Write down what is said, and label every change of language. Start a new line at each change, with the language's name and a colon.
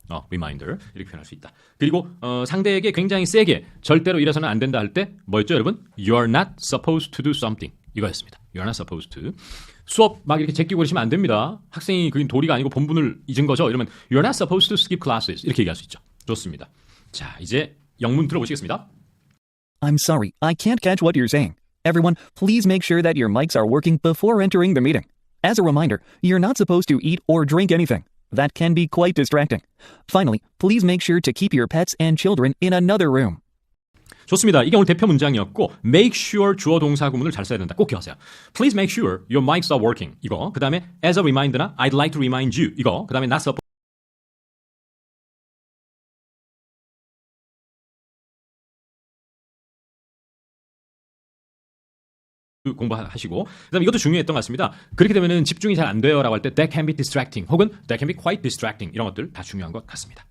Korean: reminder 이렇게 표현할 수 있다. 그리고 상대에게 굉장히 세게 절대로 이래서는 안 된다 할 때 뭐였죠 여러분?
English: You are not supposed to do something 이거였습니다. You are not supposed to.
Korean: 수업 막 이렇게 제끼고 그러시면 안 됩니다. 학생이 그게 도리가 아니고 본분을 잊은 거죠. 이러면
English: You are not supposed to skip classes
Korean: 이렇게 얘기할 수 있죠. 좋습니다. 자 이제 영문 들어보시겠습니다.
English: I'm sorry, I can't catch what you're saying. Everyone, please make sure that your mics are working before entering the meeting. As a reminder, you're not supposed to eat or drink anything. That can be quite distracting. Finally, please make sure to keep your pets and children in another room.
Korean: 좋습니다. 이게 오늘 대표 문장이었고 make sure 주어 동사 구문을 잘 써야 된다. 꼭 기억하세요.
English: Please make sure your mics are working.
Korean: 이거. 그 다음에
English: as a reminder나 I'd like to remind you.
Korean: 이거. 그 다음에 not supposed 공부하시고 그다음에 이것도 중요했던 것 같습니다. 그렇게 되면은 집중이 잘 안 돼요라고 할 때
English: that can be distracting
Korean: 혹은
English: that can be quite distracting
Korean: 이런 것들 다 중요한 것 같습니다.